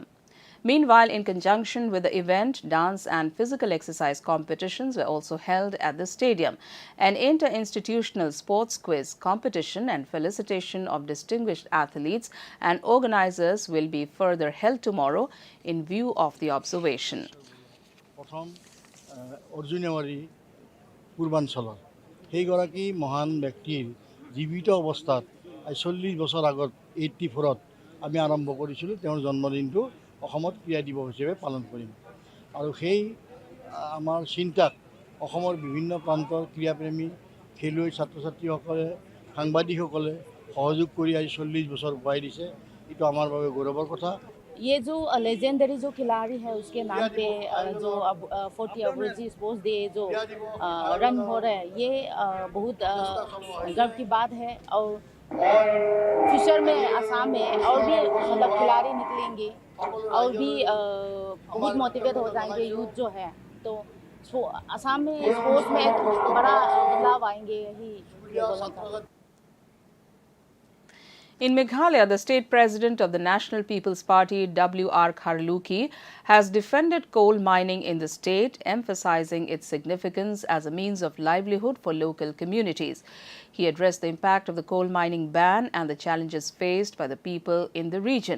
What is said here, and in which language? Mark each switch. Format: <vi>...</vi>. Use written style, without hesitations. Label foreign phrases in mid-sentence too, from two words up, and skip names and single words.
<en>Meanwhile, in conjunction with the event, dance and physical exercise competitions were also held at the stadium. An inter-institutional sports quiz competition and felicitation of distinguished athletes and organizers will be further held tomorrow in view of the observation.</en> <as>সেইগৰাকী মহান ব্যক্তিৰ জীৱিত অৱস্থাত 40 বছৰ আগত 84ত আমি আৰম্ভ কৰিছিলোঁ তেওঁৰ জন্মদিনটো অসমত ক্ৰীড়া দিৱস হিচাপে পালন কৰিম আৰু সেই আমাৰ চিন্তাক অসমৰ বিভিন্ন প্ৰান্তৰ ক্ৰীড়াপ্ৰেমী খেলুৱৈ ছাত্ৰ-ছাত্ৰীসকলে সাংবাদিকসকলে সহযোগ কৰি আজি 40 বছৰ পুৱাই দিছে এইটো আমাৰ বাবে গৌৰৱৰ কথা</as> <hi>ये जो लेजेंडरी जो खिलाड़ी है उसके नाम पे जो 40 अवरेज</hi> <en>sports day</en> <hi>जो रन हो रहा है ये बहुत गर्व की बात है और फ्यूचर में असम में और भी मतलब खिलाड़ी निकलेंगे और भी बहुत मोटिवेट हो जाएंगे यूथ जो है तो असम में स्पोर्ट्स में बड़ा बदलाव आएंगे यही बोलना चाहूँगा</hi> <en>In Meghalaya, the state president of the National People's Party, W.R. Kharluki, has defended coal mining in the state, emphasizing its significance as a means of livelihood for local communities. He addressed the impact of the coal mining ban and the challenges faced by the people in the region.</en>